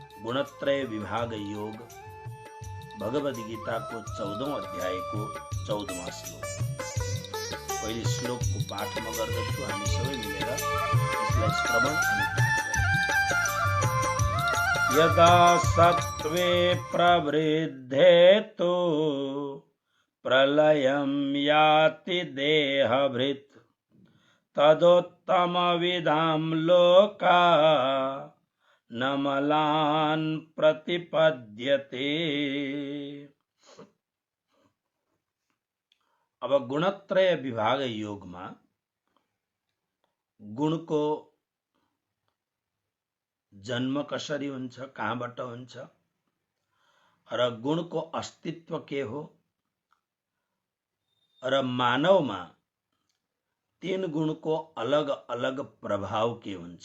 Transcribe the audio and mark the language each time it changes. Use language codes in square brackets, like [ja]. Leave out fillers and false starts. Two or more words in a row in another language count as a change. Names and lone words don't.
[hi] गुणत्रय विभाग योग भगवद गीता को 14औं अध्याय को 14वां श्लोक। [ne] पहिले श्लोक को पाठ म गर्दछु, हामी सबै मिलेर यसलाई श्रवण अनि पाठ गरौँ। [sa] यदा सत्वे प्रवृद्धे तो प्रलयं याति देहभृत् तदोत्तमविदां लोका नमलान प्रतिपद्यते। [ne] अब गुणत्रय विभाग योगमा गुणको जन्म कसरी हुन्छ, कहाँबाट हुन्छ र गुणको अस्तित्व के हो र मानवमा तीन गुणको अलग अलग प्रभाव के हुन्छ।